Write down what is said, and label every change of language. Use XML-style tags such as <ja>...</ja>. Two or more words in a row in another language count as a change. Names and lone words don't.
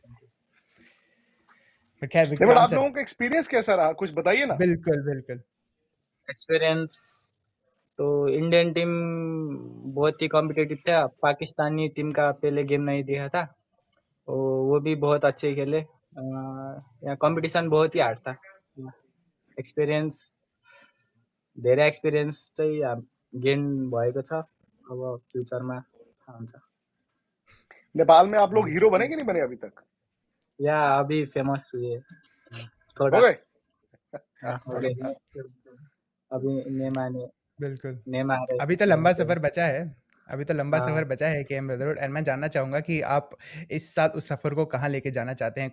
<hi>बट आप लोगों का एक्सपीरियंस कैसा रहा, कुछ बताइए ना। बिल्कुल एक्सपीरियंस तो</hi> <en>Indian team</en> <hi>बहुत ही कॉम्पिटिटिव था। पाकिस्तानी टीम का पहले गेम नहीं दिया था, वो भी बहुत अच्छे खेले। यहाँ कॉम्पिटिसन बहुत ही हार्ड था।</hi> <ne>एक्सपिरियन्स धेरै एक्सपिरियन्स चाहिँ गेन भएको छ। अब फ्युचरमा हुन्छ।</ne> <hi>नेपाल में आप लोग हीरो बने कि नहीं बने अभी तक? या अभी फेमस हुए</hi> <ne>हो</ne> <hi>थोड़ा। गए? हाँ, हो गए। अभी बिल्कुल नेम आ रहे अभी तो लंबा सफर बचा है, अभी तो लंबा हाँ। सफर बचा है केएम ब्रदरहुड। एंड मैं जानना चाहूंगा कि आप इस साल उस सफर को कहाँ लेके जाना चाहते हैं?</hi>